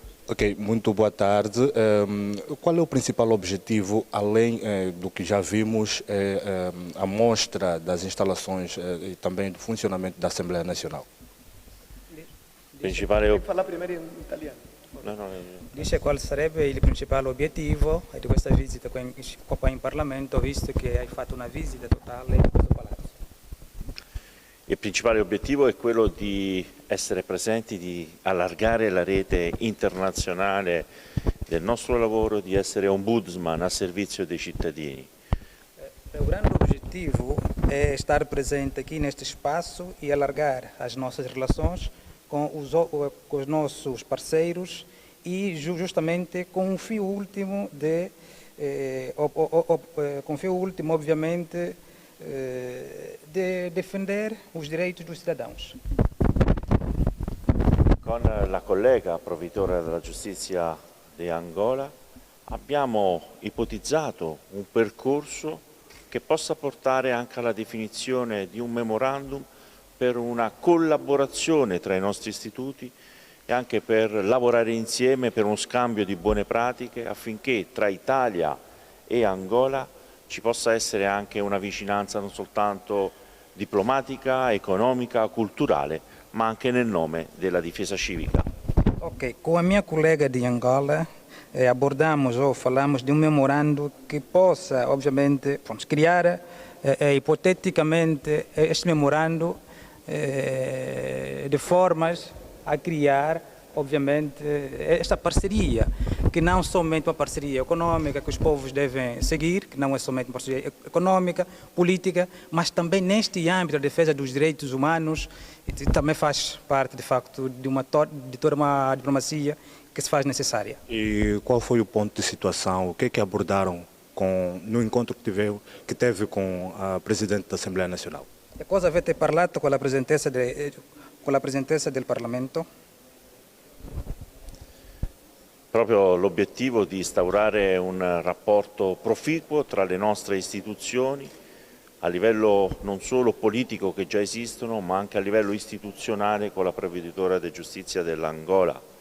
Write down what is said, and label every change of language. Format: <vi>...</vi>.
<pt>Ok, muito boa tarde. Qual é o principal objetivo, além do que já vimos, a mostra das instalações e também do funcionamento da Assembleia Nacional?</pt> <it>Principale...</it> <pt>Falar primeiro em italiano.</pt> <it>Dice qual sarebbe il principale obiettivo di questa visita qua in Parlamento, visto che hai fatto una visita totale in questo palazzo? Il principale obiettivo è quello di essere presenti, di allargare la rete internazionale del nostro lavoro, di essere ombudsman a servizio dei cittadini.</it> <pt>O grande objetivo é estar presente aqui neste espaço e alargar as nossas relações com os nossos parceiros e justamente com o fio último obviamente, de defender os direitos dos cidadãos.</pt> <it>Con la collega provveditore della giustizia di Angola abbiamo ipotizzato un percorso che possa portare anche alla definizione di un memorandum per una collaborazione tra i nostri istituti e anche per lavorare insieme per uno scambio di buone pratiche affinché tra Italia e Angola ci possa essere anche una vicinanza non soltanto diplomatica, economica, culturale, ma anche nel nome della difesa civica.</it> <pt>Ok, com a minha colega de Angola abordamos ou falamos de memorando que possa, obviamente, criar hipoteticamente este memorando de formas a criar, obviamente, esta parceria, que não somente uma parceria econômica que os povos devem seguir, que não é somente uma parceria econômica, política, mas também neste âmbito da defesa dos direitos humanos, também faz parte, de facto, de toda uma diplomacia que se faz necessária. E qual foi o ponto de situação? O que é que abordaram no encontro que teve com a Presidente da Assembleia Nacional?</pt> <it>Cosa avete parlato con la Presidentessa del Parlamento? Proprio l'obiettivo di instaurare un rapporto proficuo tra le nostre istituzioni a livello non solo politico che già esistono, ma anche a livello istituzionale con la Provveditoria di Giustizia dell'Angola.</it>